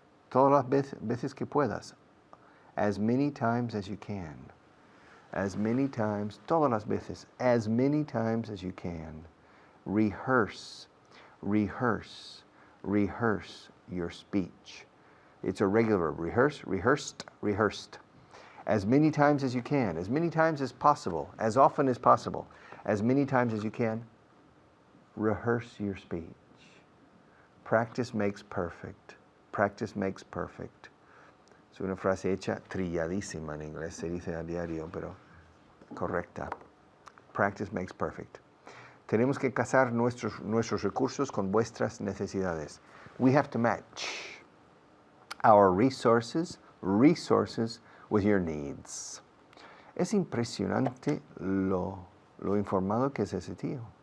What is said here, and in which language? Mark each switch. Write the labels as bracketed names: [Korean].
[Spanish] Todas las veces que puedas. [English] As many times as you can. As many times, [Spanish] todas las veces, [English] as many times as you can. Rehearse, rehearse, rehearse your speech. It's a regular rehearse, rehearsed, rehearsed. As many times as you can, as many times as possible, as often as possible, as many times as you can. Rehearse your speech. Practice makes perfect. Practice makes perfect. [Spanish] Es una frase hecha trilladísima en inglés, se dice a diario, pero correcta. [English] Practice makes perfect. [Spanish] Tenemos que casar nuestros recursos con vuestras necesidades. [English] We have to match our resources with your needs. [Spanish] Es impresionante lo informado que es ese tío.